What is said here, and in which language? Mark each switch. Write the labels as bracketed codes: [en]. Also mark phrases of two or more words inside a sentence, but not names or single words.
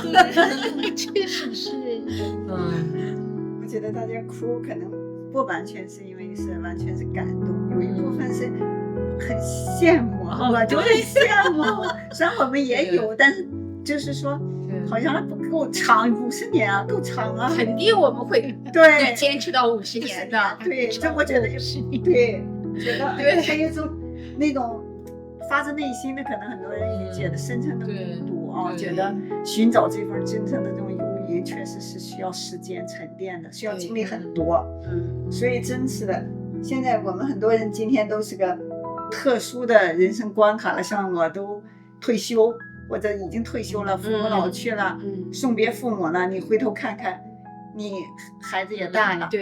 [zh] 確實是。我覺得大家哭可能不完全是因為完全是感動，有一部分是很羨慕，我就很羨慕。雖然我們也有，但是就是說，好像不夠長，50年啊，夠長啊。肯定我們會對堅持到50年的。對，這我覺得就是對，覺得還有一種那種發自內心的，可能很多人理解的深層的孤獨啊，覺得尋找這份真正的這種友誼，確實是需要時間沉澱的，需要經歷很多。所以真是的，現在我們很多人今天都是個特殊的人生關卡了，像我都退休或者已經退休了，父母老去了，送別父母了，你回头看看，你孩子也大了，